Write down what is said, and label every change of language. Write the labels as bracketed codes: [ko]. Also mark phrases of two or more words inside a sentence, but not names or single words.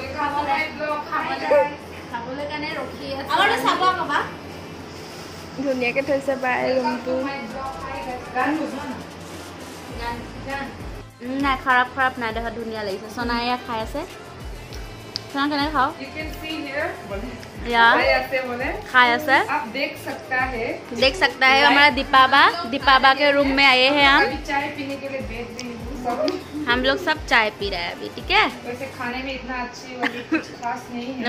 [as] খাবলৈ কাৰণে ৰখি আছে আমাৰটো চাব পাবা ধুনীয়াকৈ থৈছে বাই ৰুমটো নাই খাৰাপ নাই দেখা ধুনীয়া লাগিছে সোনাই খাই আছে সোনা কেনেকৈ খাও [hi] खाए से आप देख सकता है हमारा दीपाबा के रूम में आए हैं चाय पीने के लिए बैठ रही हूँ हम लोग सब चाय पी रहे हैं अभी ठीक है वैसे खाने में इतना अच्छी वाली कुछ खास नहीं है